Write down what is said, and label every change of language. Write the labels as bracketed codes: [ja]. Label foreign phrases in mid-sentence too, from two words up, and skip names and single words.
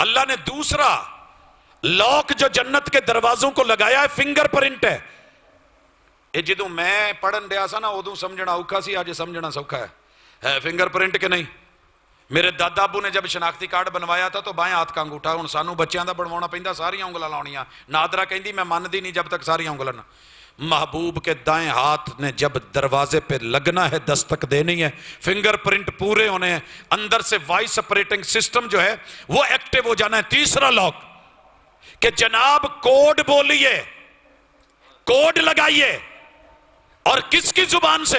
[ur] اللہ نے دوسرا لاک جو جنت کے دروازوں کو لگایا ہے [en] finger print [ur] ہے. [pa] یہ جدوں میں پڑھن دیا سا نا ادوں سمجھنا اوکھا سی, آج سمجھنا سوکھا ہے. [en] finger print [ur] کے نہیں. میرے دادا ابو نے جب شناختی کارڈ بنوایا تھا تو بائیں ہاتھ کا انگوٹھا, [pa] ہوں سانوں بچیاں دا بنوانا پیندا ساریاں انگلاں لاؤنیاں. نادرا کہندی میں ماندی نہیں جب تک ساریاں انگلاں. [ur] محبوب کے دائیں ہاتھ نے جب دروازے پہ لگنا ہے, دستک دینی ہے, [en] finger print [ur] پورے ہونے ہیں, اندر سے [en] voice operating system [ur] جو ہے وہ ایکٹیو ہو جانا ہے. تیسرا لاک کہ جناب کوڈ بولیے, کوڈ لگائیے، اور کس کی زبان سے؟